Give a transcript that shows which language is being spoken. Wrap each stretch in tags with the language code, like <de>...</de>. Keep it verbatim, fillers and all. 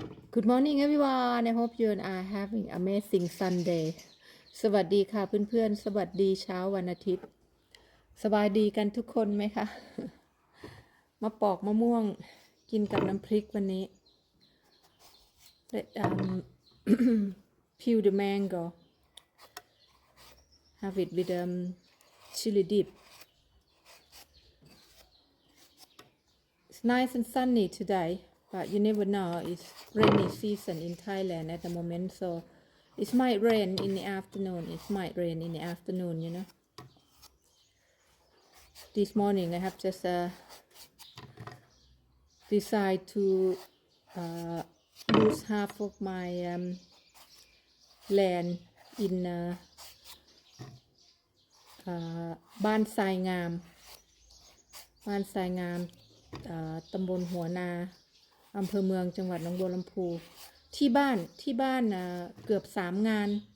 <en>Good morning everyone. I hope you and I having amazing Sunday.</en> <th>สวัสดีค่ะเพื่อนๆ สวัสดีเช้าวันอาทิตย์ สบายดีกันทุกคนไหมคะ มาปอกมะม่วงกินกับน้ำพริกวันนี้</th> <en>Let, um, peel the mango. Have it with um, chili dip. It's nice and sunny today, but you never know. It's rainy season in Thailand at the moment, so it might rain in the afternoon. It might rain in the afternoon, you know. This morning I have just uh, decided to uh, lose half of my um, land in uh, uh,</en> <th>บ้านทรายงาม บ้านทรายงามเอ่อตำบลหัวนา อำเภอเมือง จังหวัดหนองบัวลำพู ที่บ้าน ที่บ้านน่ะเกือบสามงาน</th>